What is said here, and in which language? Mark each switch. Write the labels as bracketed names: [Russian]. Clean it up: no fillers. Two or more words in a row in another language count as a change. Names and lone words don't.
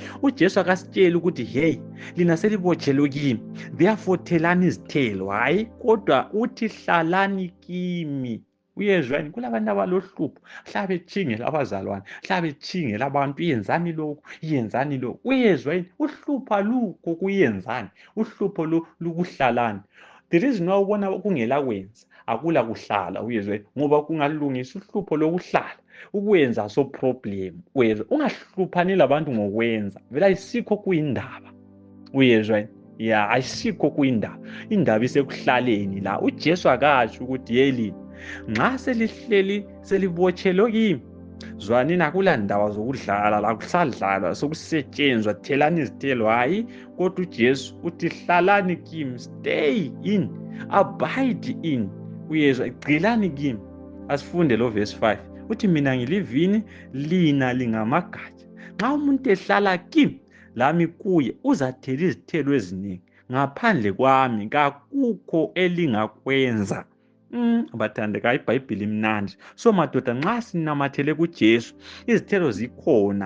[North Ndebele] uJesu akasitsheli ukuthi hey, lina selibotshelwe kimi, therefore thelani izithelo. Hayi, kodwa uthi hlalani kimi. Uyezwa yini? Kulabantu abalohlupho, hlala betshingela abazalwane, hlala betshingela abantu, yenzani lokhu, yenzani lokhu. Uyezwa yini? Uhlupho alukho kuyenzani, uhlupho lukuhlalani. [English] The reason why [North Ndebele] ubona kungela kwenza, akula kuhlala. Uyezwa yini? Ngoba kungalungisa uhlupho lokuhlala, ukwenza [English] so problem. [North Ndebele] Uyezwa, ungahluphani labantu ngokwenza, vele ayisikho kuyindaba. Uyezwa yini? Ya, ayisikho kuyindaba. Indaba isekuhlaleni la. uJesu akasho ukuthi yeli nxa selihleli selibotshelwe kimi, zwanini, akulandaba zokudlala la, kusadlalwa sokusetshenzwa, thelani izithelo. Hayi, kodwa uJesu uthi hlalani kimi, [English] stay in, abide in. [North Ndebele] Uyezwa, gxilani kimi. Asifunde lo verse 5 uthi mina ngilivini, lina lingamagatsha. Nxa umuntu ehlala kimi lami kuye, uzathela izithelo eziningi. Ngaphandle kwami kakukho elingakwenza. Bathandekayo, iBhayibhili imnandi. So madoda, nxa sinamathele kuJesu, izithelo zikhona.